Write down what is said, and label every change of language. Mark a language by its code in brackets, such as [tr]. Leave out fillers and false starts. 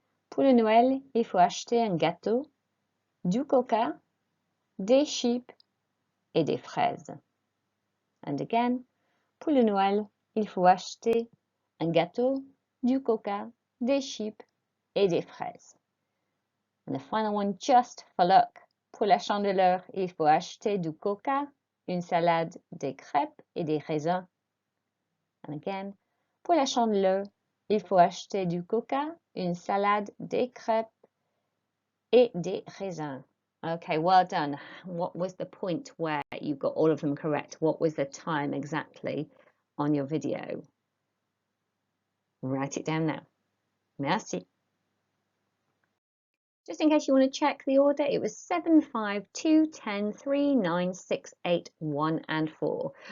[fr] Pour le Noël, il faut acheter un gâteau, du coca, des chips et des fraises. [en] And again. [fr] Pour le Noël, il faut acheter un gâteau, du coca, des chips et des fraises. [en] And the final one, just for luck. [fr] Pour la chandeleur, il faut acheter du coca, une salade, des crêpes et des raisins. [en] And again, [fr] pour la chandeleur, il faut acheter du coca, une salade, des crêpes et des raisins. [en] Okay, well done. What was the point where you got all of them correct? What was the time exactly on your video? Write it down now. Merci. Just in case you want to check the order, it was 7, 5, 2, 10, 3, 9, 6, 8, 1 and 4.